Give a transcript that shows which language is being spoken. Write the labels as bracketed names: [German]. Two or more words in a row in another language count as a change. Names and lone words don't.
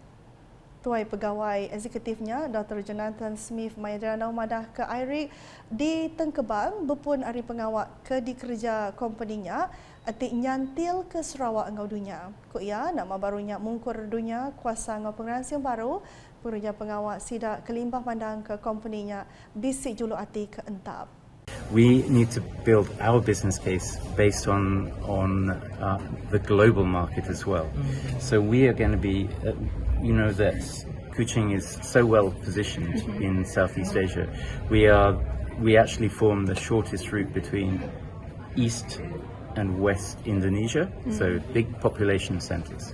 [Iban] Tuai Pegawai Eksekutifnya Dr. Jonathan Smith Maidana madah ke IRIC di Tengkebang berpun hari pengawak ke dikerja kompaninya atik nyantil ke Sarawak engau dunia. Ko ia nama barunya mungkur dunia kuasa engau pengeransian baru pekerja pengawak sidak kelimpah pandang ke kompaninya bisik julu ati ke entap. [English] We need to build our business case based on the global market as well. So we are going to be, you know, that Kuching is so well positioned in Southeast Asia. We actually form the shortest route between East and West Indonesia, so big population centers.